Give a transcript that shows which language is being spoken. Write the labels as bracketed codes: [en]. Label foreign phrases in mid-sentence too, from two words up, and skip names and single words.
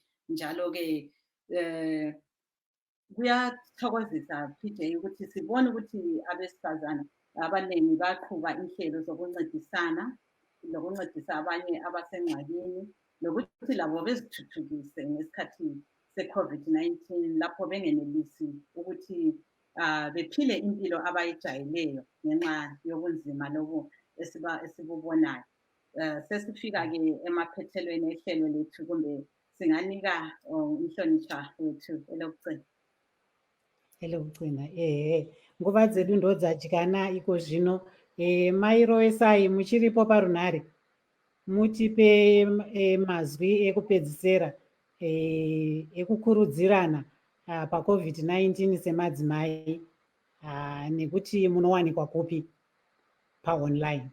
[nd] Njalo-ke kuyathokozisa PJ ukuthi sibone ukuthi abesifazana abaningi baqhuba inhlelo zokuncedisana lokuncedisa abanye abasengxakini, lokuthi labo bezithuthukise ngesikhathi se-COVID-19 lapho bengenelisi ukuthi bephile impilo abayijayeleyo ngenxa yobunzima lobu esibubonayo. Sesifika-ke emaphethelweni ehlelo lethu, kumbe singanika umhlonishwa wethu elokugcina. [sn] Nguva dzedu ndo dzadyana iko zvino. Mairo esai muchiripo parunhare, mutipe mazwi ekupedzisira ekukurudzirana paCovid-19 semadzimai, nekuti munowanikwa kupi paonline.